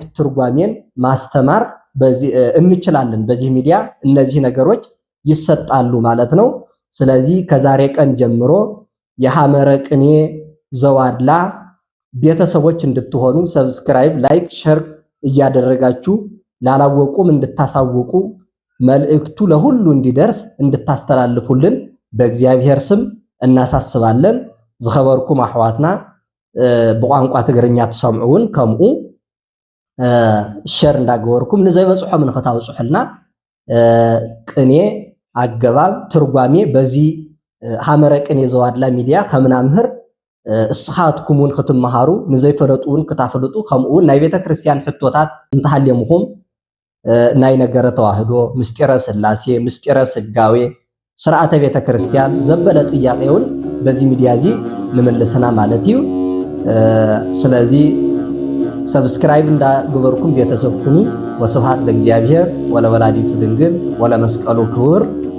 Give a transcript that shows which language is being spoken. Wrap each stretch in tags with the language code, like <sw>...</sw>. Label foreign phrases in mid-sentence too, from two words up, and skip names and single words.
<am>ትርጓሜን ማስተማር በዚህ እንችላለን በዚህ ሚዲያ እነዚህ ነገሮች ይሰጣሉ ማለት ነው ስለዚህ ከዛሬ ቀን ጀምሮ የሐመረቅኔ ዘዋድላ ቤተሰቦች እንድትሆኑ</am> <en>subscribe like share</en> <am>እያደረጋችሁ ላላወቁም እንድታሳውቁ መልእክቱ ለሁሉ እንዲደርስ እንድታስተላልፉልን በእግዚአብሔር ስም እናሳስባለን</am> <ti>ዝኸበርኩም አሕዋትና በቋንቋ ትግርኛ ተሰምዑን ከምኡ ሼር እንዳገበርኩም ንዘይበጽሖም ንኸታውጽሑልና ቅኔ አገባብ ትርጓሜ በዚህ ሐመረቅኔ ዘዋድላ ሚዲያ ከምናምህር እስኻትኩሙን ክትመሃሩ ንዘይፈለጡን ክታፈለጡ ከምኡ ናይ ቤተ ክርስቲያን ሕቶታት እንተሃልየምኩም ናይ ነገረ ተዋህዶ ምስጢረ ስላሴ ምስጢረ ስጋዌ ስርዓተ ቤተ ክርስቲያን ዘበለ</ti> <am>ጥያቄውን በዚህ</am> <ti>ሚዲያ እዚ ንመለሰና ማለት እዩ ስለዚህ ሰብስክራይብ እንዳገበርኩም</ti> <am>ቤተሰብ ሁኑ</am> <gez>ወስብሐት ለእግዚአብሔር ወለወላዲቱ ድንግል ወለመስቀሉ ክቡር</gez>